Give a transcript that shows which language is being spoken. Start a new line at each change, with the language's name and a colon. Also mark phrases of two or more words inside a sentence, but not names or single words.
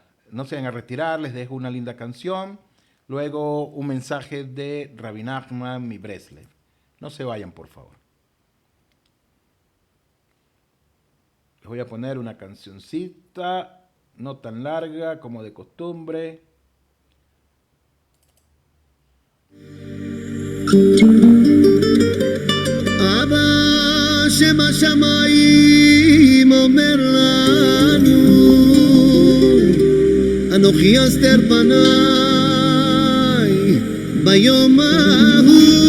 Spanish: No se vayan a retirar, les dejo una linda canción. Luego un mensaje de Rabbi Nachman, mi Breslev. No se vayan, por favor. Les voy a poner una cancioncita, no tan larga como de costumbre.
Hebrew: אבא שומע שמים אומר לנו אנכי אסתיר פני ביום ההוא